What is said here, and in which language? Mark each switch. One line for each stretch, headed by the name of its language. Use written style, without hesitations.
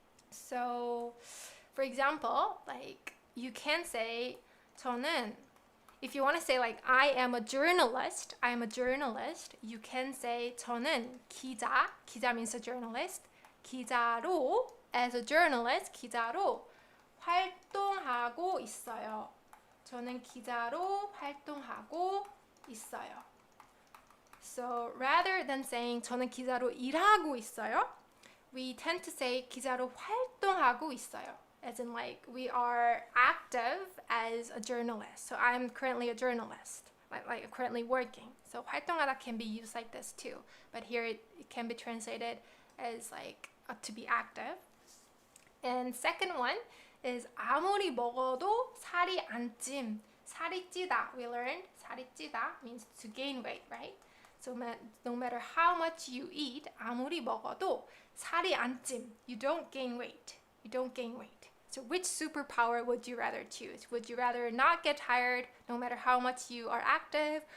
English: So, for example, like you can say 저는, if you want to say like I am a journalist, you can say
Korean: 저는 기자
English: means a journalist, 기자로, as a journalist,
Korean: 기자로 활동하고 있어요. 저는 기자로 활동하고 있어요.
English: So rather than saying
Korean: 저는 기자로 일하고 있어요,
English: we tend to say
Korean: 기자로 활동하고 있어요.
English: As in like we are active as a journalist. So I'm currently a journalist, like currently working. So 활동하다 can be used like this too. But here it can be translated as like to be active. And second one is
Korean: 아무리 먹어도 살이 안 찜. 살이 찌다.
English: We learned
Korean: 살이 찌다
English: means to gain weight, right? So no matter how much you eat,
Korean: 아무리 먹어도 살이 안 찜.
English: You don't gain weight. You don't gain weight. So which superpower would you rather choose? Would you rather not get tired no matter how much you are active?